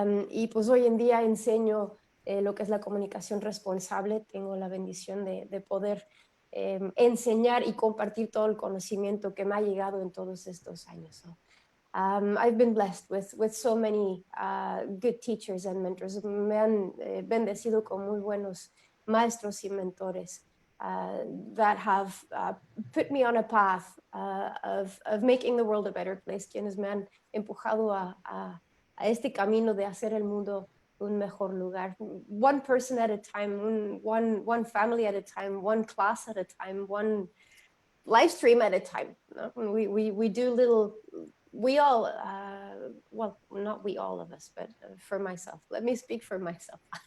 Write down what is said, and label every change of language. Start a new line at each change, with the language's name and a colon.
Spanish: Y pues hoy en día enseño lo que es la comunicación responsable. Tengo la bendición de poder enseñar y compartir todo el conocimiento que me ha llegado en todos estos años.
English: So, I've been blessed with so many good teachers and mentors.
Spanish: Me han bendecido con muy buenos maestros y mentores
English: that have put me on a path of making the world a better place,
Spanish: quienes me han empujado a este camino de hacer el mundo un mejor lugar.
English: One person at a time, one family at a time, one class at a time, one live stream at a time. We do little, we all well, not we, all of us, but for myself, let me speak for myself.